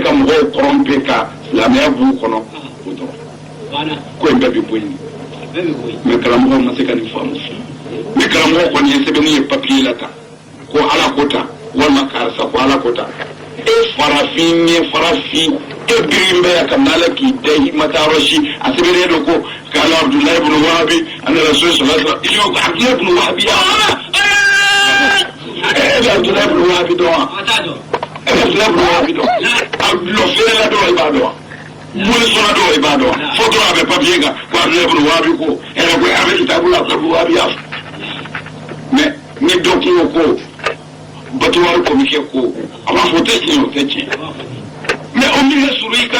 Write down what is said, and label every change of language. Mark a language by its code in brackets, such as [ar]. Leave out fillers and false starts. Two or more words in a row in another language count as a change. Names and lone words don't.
[bm] ka mɔgɔw corrompre ka silamɛya b'u kɔnɔ o dɔrɔn ko in bɛɛ bɛ bɔ yen mais karamɔgɔw ma se ka nin faamu ni karamɔgɔ kɔni ye sɛbɛnni ye papier la tan ko Ala ko tan walima karisa ko Ala ko tan e farafin ye farafin e birin bɛ ka n'Ala k'i da i ma taa yɔrɔ si a sɛbɛnnen don ko k'ala Abdulahi ibn Wahabi ani Rasul [ar] صلى الله عليه وسلم [bm] il y'o Abdulahi ibn Wahabi Abdulahi ibn Wahabi dɔn wa Abdulahi ibn Wahabi dɔn a dulɔ feerela dɔn i b'a dɔn wa mɔni sɔnna dɔn i b'a dɔn wa fo dɔrɔn a bɛ papier kan ko Abdulahi ibn Wahabi ko ɛrɛ ko a bɛ kitabu la Abdulahi ibn Wahabi y'a fɔ mais ni dɔ kungo ko batuwari komike ko a b'a fɔ o tɛ tiɲɛ o tɛ tiɲɛ mais o min ka surun i ka